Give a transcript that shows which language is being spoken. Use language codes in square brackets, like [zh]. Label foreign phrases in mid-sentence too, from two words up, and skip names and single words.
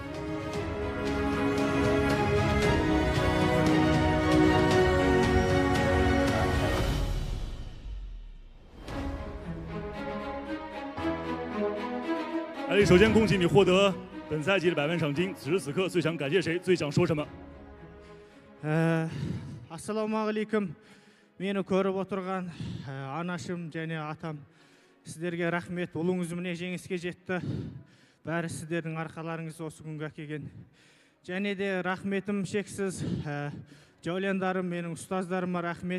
[zh] 艾丽，首先恭喜你获得本赛季的100万赏金。此时此刻最想感谢谁？最想说什么 [kk] ？Ассалаумағалейкум. Мені көріп отырған анашым және атам, сіздерге рахмет. Ұлыңыз міне жеңіске жетті. Бәрі сіздердің арқаларыңыз осы күнге әкелген. Және де рахметім шексіз. Жаулендарым, менің ұстаздарыма рахмет.